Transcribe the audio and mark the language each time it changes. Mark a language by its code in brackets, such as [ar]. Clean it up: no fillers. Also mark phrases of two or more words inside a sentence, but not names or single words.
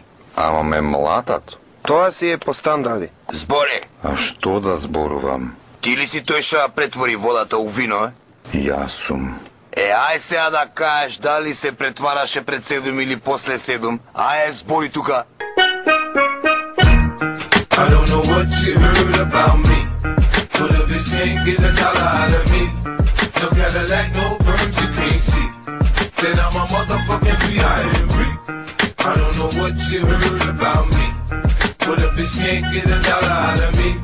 [mk] Ама ме млатат. Тоа си е по стандарди. Збори! А што да зборувам? Ти ли си тој што претвори водата у вино, Јас сум. Ај сега да кажеш дали се претвараше пред 7 или после 7. Ајде, збори тука. [en] I don't know what you heard about me, but a bitch can't get a dollar out of me. No Cadillac, no perms you can't see. Then I'm a motherfucking B.I.M.B. I don't know what you heard about me, but a bitch can't get a dollar out of me.